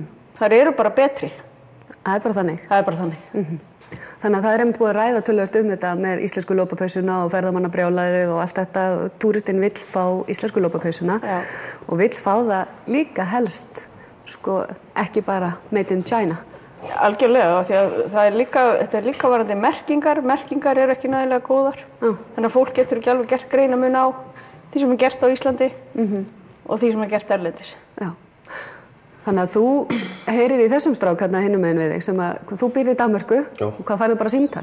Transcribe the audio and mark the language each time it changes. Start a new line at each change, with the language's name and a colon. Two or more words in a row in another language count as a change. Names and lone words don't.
Icelandic: Þær eru bara betri. Það er bara þannig? Það er bara þannig. Þannig að það einmitt búið að ræða töluvert þetta með íslensku lopapeysuna og ferðamannabrjálæðið og allt þetta. Túristinn vill fá íslensku lopapeysuna og vill fá það líka helst, ekki bara
English: made in China.
Icelandic: Algjörlega, því að þetta er líka varðandi merkingar. Merkingar eru ekki nægilega góðar. Þannig að fólk getur ekki alveg gert greinamun á því sem er gert á Íslandi og því sem er gert erlendis. Já. Þannig að þú heyrir í þessum strák hérna hinum megin við þig sem að þú býrð í Danmörku og hvað færðu bara símtal?